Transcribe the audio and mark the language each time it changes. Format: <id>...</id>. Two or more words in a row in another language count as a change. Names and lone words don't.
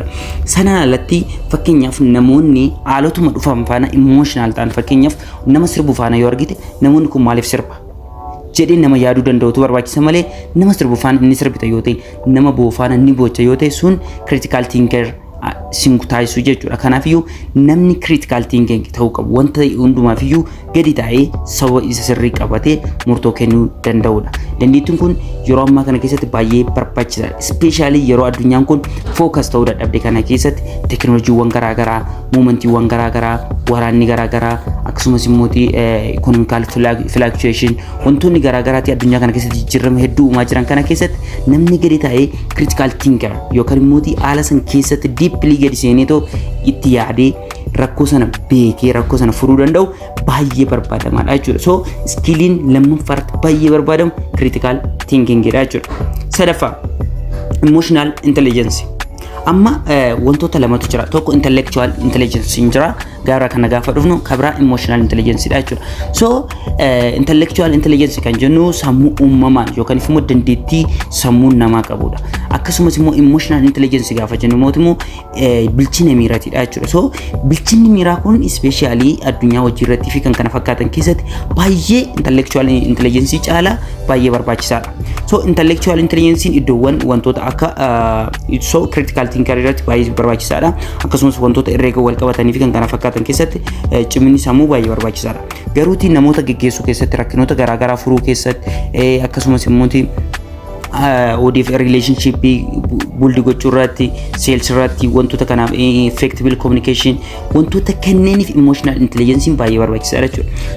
<om>Sana alatti fakkeenyaaf namoonni haalotuma dhufan faana emotional ta'an fakkeenyaaf nama sirbu faana yoo argite namoonni kun maaliif sirba jedhee nama yaaduu danda'utu barbaachisa malee nama sirbu faana inni sirbita yoo ta'e nama boo'u faana inni boocha yoo ta'e sun</om> <en>critical thinker</en> <om>taasisuu jechuudha. Kanaafiyyuu namni</om> <en>critical thinking</en> <om>ta'uu qabu wanta hundumaafiyyuu gadi taa'ee sababa isa sirrii qabatee murtoo kennuu danda'udha. Dandeettiin kun yeroo ammaa kana keessatti baay'ee barbaachisaadha. Ispeeshaalii yeroo addunyaan kun fookas ta'uu dadhabde kana keessatti teekinooloojiiwwan garaagaraa, muumentiiwwan garaagaraa, waraanni garaagaraa akkasumas immoo</om> <en>economical fluctuation</en> <om>wantoonni garaagaraatti addunyaa kana keessatti jijjiirama hedduu uumaa jiran kana keessatti namni gadi taa'ee</om> <en>critical thinker</en> <om>yookaan immoo haala san keessatti deeply gadi seeneetoo itti yaadee rakkoo sana beekee rakkoo sana furuu danda'u baay'ee barbaadamaadha jechuudha. So skilliin lammaffaatti baay'ee barbaadamu</om> <en>critical thinking</en> <om>dha jechuudha. Sadaffaa</om> <en>emotional intelligence.</en> <om>Amma wantoota lamatu jira. Tokko</om> <en>intellectual intelligence</en> <om>jira. Gara kana gaafa dhufnu kabra</om> <en>emotional intelligence</en> <om>dha jechuudha. So</om> <en>intellectual intelligence</en> <om>kan jennu sammuu uumamaan yookaan immoo dandeettii sammuu namaa qabudha. Akkasumas immoo</om> <en>emotional intelligence</en> <om>gaafa jennu mootummoo bilchina miiraati dha jechuudha. So bilchinni miiraa kun especially addunyaa hojii irratti fi kan kana fakkaatan keessatti baay'ee</om> <en>intellectual intelligence</en> <om>caala baay'ee barbaachisaadha. So</om> <en>intellectual intelligence</en> <om>iddoowwan wantoota akka</om> <en>so critical thinking</en> <om>irratti baay'ee barbaachisaadha. Akkasumas wantoota herreega wal qabatanii fi kan kana fakkaatan keessatti cimini sammuu baay'ee barbaachisaadha. Garuutii namoota geggeessuu keessatti rakkinoota garaagaraa furuu keessatti akkasumas immoo ODF</om> <en>relationship build</en> <om>gochuu irratti sales irratti wantoota kanaaf</om> <en>effective communication</en> <om>wantoota kanneeniif</om> <en>emotional intelligence</en> <om>baay'ee barbaachisaadha jechuudha.</om>